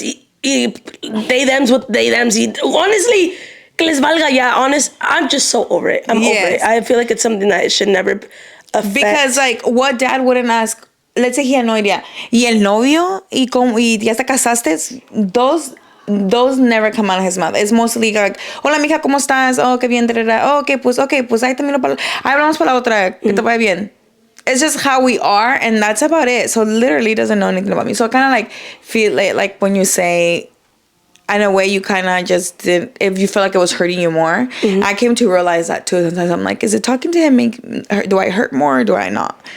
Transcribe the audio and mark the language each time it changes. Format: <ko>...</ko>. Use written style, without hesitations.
<en>Y they thems with they thems. Honestly,</en> <es>que les valga ya.</es> <en>I'm just so over it. I'm over it. I feel like it's something that it should never affect. Because like, what dad wouldn't ask? Let's say he had no idea.</en> <es>Y el novio y ya te casaste.</es> <en>Those never come out of his mouth. It's mostly like,</en> <es>hola mija, ¿cómo estás? Oh, qué bien. Oh, okay, pues ahí termino ahí hablamos para la otra. Que te vaya bien.</es> <en>It's just how we are, and that's about it. So literally doesn't know anything about me. So I kind of like feel like when you say, in a way, you kind of just did, if you feel like it was hurting you more. I came to realize that too. Sometimes I'm like, is it talking to him do I hurt more or do I not?</en>